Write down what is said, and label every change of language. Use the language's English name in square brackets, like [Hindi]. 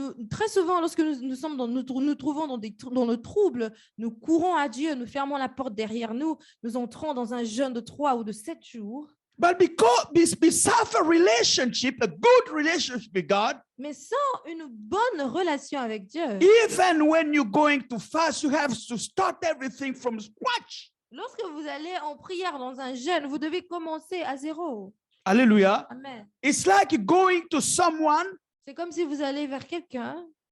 [French] Très souvent, lorsque nous trouvons dans le trouble, nous courons à Dieu, nous fermons la porte derrière nous, nous entrons dans un jeûne de 3 ou de 7 jours. [English] But beside a relationship, a good relationship with God, [French] Mais sans une bonne relation avec Dieu, [English] even when you're going to fast, you have to start everything from scratch. [French] lorsque vous allez en prière dans un jeûne, vous devez commencer à zéro. Hallelujah. Amen. [English] It's like going to someone, [French] C'est comme si vous allez vers quelqu'un,